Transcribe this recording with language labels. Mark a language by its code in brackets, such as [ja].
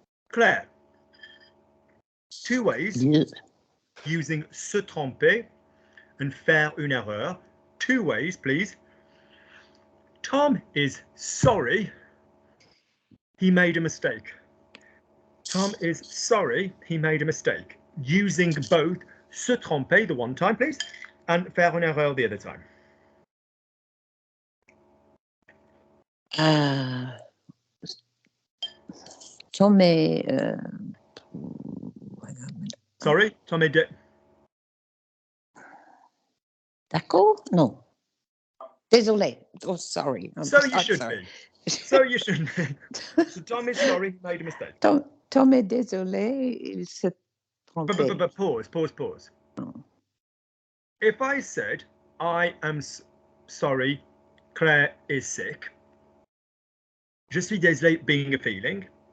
[en] Claire, two ways using [fr] se tromper [en] and [fr] faire une erreur. [en] Two ways, please. Tom is sorry he made a mistake. Tom is sorry he made a mistake. Using both [fr] se tromper [en] the one time, please, and [fr] faire une erreur [en] the other time. [fr] Tom est... [en] Sorry, [fr] Tom est D'accord? [en] No. [fr] Désolé. [en] Oh, sorry. So you should be. So you shouldn't be. So Tom is sorry he made a mistake. [fr] Tom est désolé. Il se trompé. [en] But pause. Oh. If I said, I am sorry, Claire is sick. [fr] Je suis désolé [en] being a feeling.